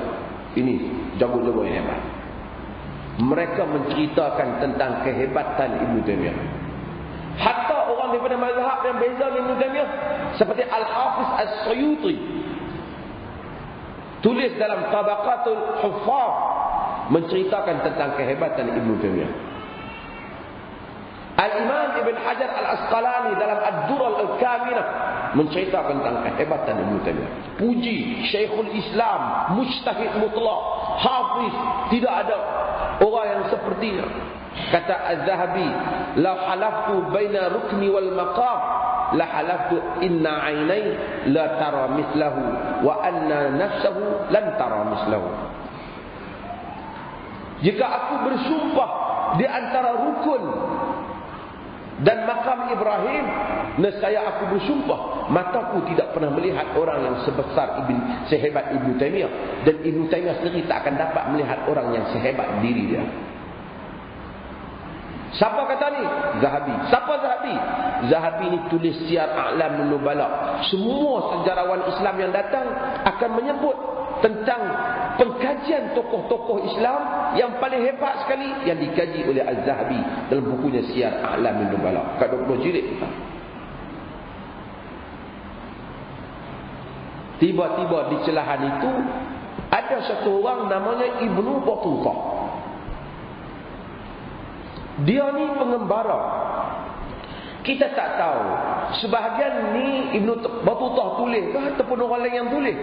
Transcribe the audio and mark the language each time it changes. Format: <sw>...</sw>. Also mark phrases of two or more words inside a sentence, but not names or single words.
<ms>Ini jago-jago yang hebat. Mereka menceritakan tentang kehebatan Ibn Taymiyah. Hatta orang daripada mazhab yang beza dengan Ibn Taymiyah, seperti Al-Hafiz As-Suyuti, tulis dalam Tabaqatul Huffaz, menceritakan tentang kehebatan Ibn Taymiyah. Al-Imam Ibn Hajar Al-Asqalani dalam Ad-Dural Al-Kaminah menceritakan tentang kehebatan Ibn Taymiyah. Puji Syekhul Islam, mujtahid mutlak, hafiz, tidak ada orang yang sepertinya.</ms> <ar>Kata Az-Zahabi, لو حلفت بين الركن والمقام لحلفت أن عيني لا ترى مثله وأن نفسه لن ترى مثله.</ar> <ms>Jika aku bersumpah di antara rukun dan makam Ibrahim, nescaya aku bersumpah mataku tidak pernah melihat orang yang sehebat Ibn Taymiyah, dan Ibn Taymiyah sendiri tak akan dapat melihat orang yang sehebat diri dia. Siapa kata ni? Zahabi. Siapa Zahabi? Zahabi ni tulis Siyar A'lam Nubala. Semua sejarawan Islam yang datang akan menyebut tentang pengkajian tokoh-tokoh Islam yang paling hebat sekali yang dikaji oleh Az-Zahabi dalam bukunya Siyar A'lam Nubala. Kat 20 jilid. Tiba-tiba di celahan itu ada satu orang namanya Ibnu Battutah. Dia ni pengembara. Kita tak tahu sebahagian ni Ibnu Battutah tulis ke ataupun orang lain yang tulis.</ms>